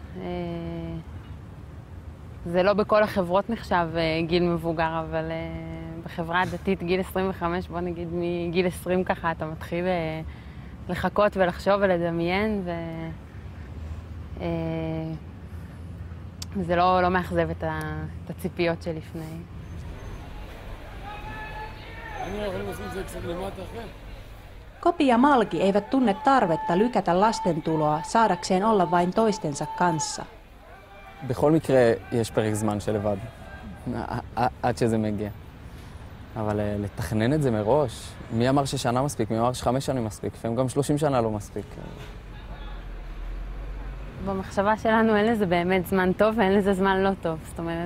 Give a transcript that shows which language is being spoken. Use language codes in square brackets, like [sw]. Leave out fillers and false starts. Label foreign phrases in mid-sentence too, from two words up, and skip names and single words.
[he] זה לא בכל החברות נחשב גיל מבוגר, אבל בחברה הדתית גיל 25, בוא נגיד מגיל 20 ככה, אתה מתחיל לחכות ולחשוב ולדמיין, וזה לא מאכזב את הציפיות שלפני. [fi] Kopi ja Malki eivät tunne tarvetta lykätä lastentuloa saadakseen olla vain toistensa kanssa. [he] בכל מקרה יש פרק זמן של לבד, עד שזה מגיע. אבל לתכנן את זה מראש, מי אמר ששנה מספיק, מי אמר ש5 שנים מספיק, לפעמים גם 30 שנה לא מספיק. במחשבה שלנו אין לזה באמת זמן טוב ואין לזה זמן לא טוב, זאת אומרת...